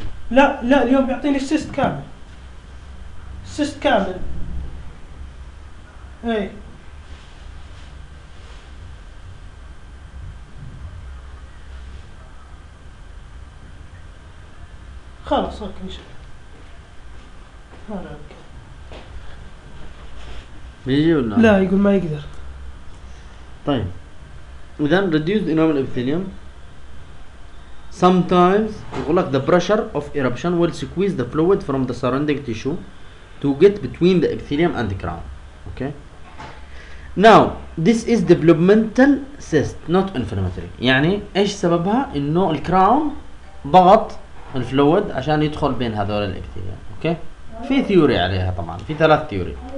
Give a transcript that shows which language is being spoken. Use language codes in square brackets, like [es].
[ar] لا لا اليوم بيعطيني السيست كامل السيست كامل اي خلاص اوكي ان شاء الله بيجي ولا لا يقول ما يقدر طيب اذا [en] reduced enamel epithelium sometimes [ar] يقول لك [en] the pressure of eruption will squeeze the fluid from the surrounding tissue to get between the epithelium and the crown [ar] اوكي. [en] Now this is developmental cyst not inflammatory. [ar] يعني ايش سببها؟ انه الكراون ضغط الفلويد عشان يدخل بين هذول الابثيليا. اوكي في ثيوري عليها طبعا، في ثلاث ثيوري.